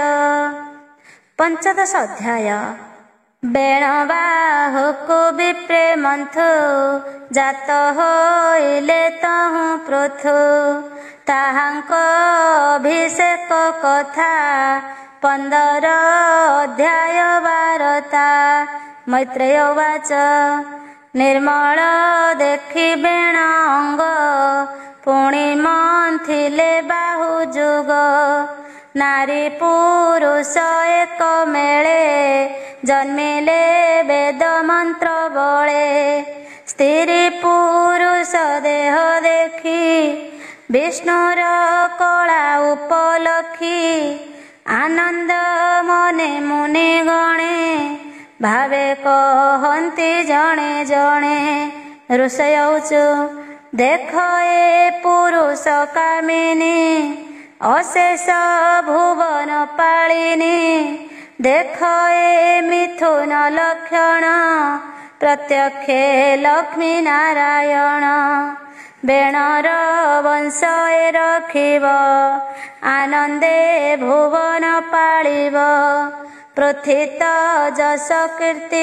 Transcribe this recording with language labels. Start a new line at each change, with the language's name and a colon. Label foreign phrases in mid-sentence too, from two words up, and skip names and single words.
Odia: ପଞ୍ଚଦଶ ଅଧ୍ୟାୟ ବେଣବାହୁକୁ ବିପ୍ରେ ମନ୍ଥୁ ଜାତ ହୋଇଲେ ତହୁ ପୃଥୁ ତାହାଙ୍କ ଅଭିଷେକ କଥା 15 ଅଧ୍ୟାୟ ବାର୍ତ୍ତା। ମୈତ୍ରେୟ ଉବାଚ ନିର୍ମଲ ଦେଖି ବେଣ ଅଙ୍ଗ ପୁଣୀ ମନ୍ଥିଲେ ବାହୁ ଯୁଗ ନାରୀ ପୁରୁଷ ଏକ ମେଲେ ଜନ୍ମିଲେ ବେଦ ମନ୍ତ୍ର ବଳେ ସ୍ତ୍ରୀ ପୁରୁଷ ଦେହ ଦେଖୀ ବିଷ୍ଣୁର କଲା ଉପଲକ୍ଷୀ ଆନନ୍ଦ ମନେ ମୁନି ଗଣେ ଭାବେ କହନ୍ତି ଜଣେ ଜଣେ ଋଷୟୌଚୁ ଦେଖ ଏ ପୁରୁଷ କାମିନୀ ଅଶେଷ ଭୁବନ ପାଳିନୀ ଦେଖ ଏ ମିଥୁନ ଲକ୍ଷଣ ପ୍ରତ୍ୟକ୍ଷେ ଲକ୍ଷ୍ମୀ ନାରାୟଣ ବେଣର ବଂଶ ଏ ରଖିବ ଆନନ୍ଦେ ଭୁବନ ପାଳିବ ପୃଥିତ ଯସ କୀର୍ତ୍ତି